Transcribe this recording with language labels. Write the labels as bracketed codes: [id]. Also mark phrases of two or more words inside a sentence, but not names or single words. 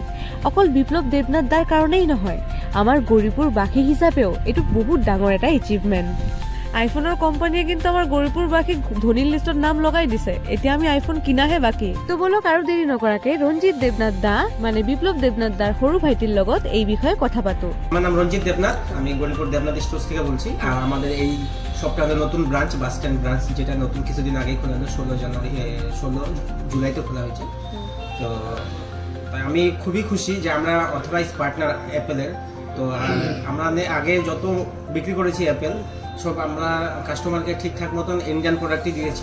[as] অকল বিপ্লৱ দেৱনাথ দাৰ কাৰণেই নহয়, আমাৰ গৌৰীপুৰ বাসী হিচাপেও এইটো বহুত ডাঙৰ এটা এচিভমেণ্ট। আইফোনৰ কোম্পানীয়ে কিন্তু আমাৰ গৌৰীপুৰ বাসীক ধনী লিষ্টত নাম লগাই দিছে। এতিয়া আমি আইফোন কিনাহে বাকী। তো বলক আৰু দেৰি নকৰাকে ৰঞ্জিত দেৱনাথ দা মানে বিপ্লৱ দেৱনাথ দাৰ সৰু ভাইটিৰ লগত এই বিষয়ে কথা পাতো। [bn] আমার নাম রঞ্জিত দেবনাথ, আমি গৌরীপুর দেবনাথ স্টোর্স থেকে বলছি। আর আমাদের এই সপ্তাহের নতুন ব্রাঞ্চ বাস স্ট্যান্ড ব্রাঞ্চ, যেটা নতুন কিছুদিন আগেই খোলা হলো, 16 জুলাইতে খোলা হয়েছে। তো তাই আমি খুবই খুশি যে আমরা অথরাইজ পার্টনার অ্যাপেলের। তো আমরা আগে যত বিক্রি করেছি অ্যাপেল, সব আমরা কাস্টমারকে ঠিকঠাক মতন ইন্ডিয়ান প্রোডাক্টই দিয়েছি।